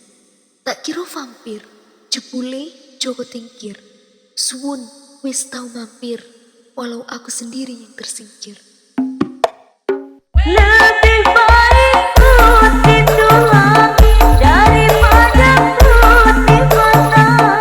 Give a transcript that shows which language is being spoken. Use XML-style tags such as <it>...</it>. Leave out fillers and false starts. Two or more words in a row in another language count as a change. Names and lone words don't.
<jv>Tak kira vampir, jebule Joko Tingkir. Suwun wis tau mampir,</jv> <id>walau aku sendiri yang tersingkir. Lebih baik ku titulah daripada ku timpang.</id>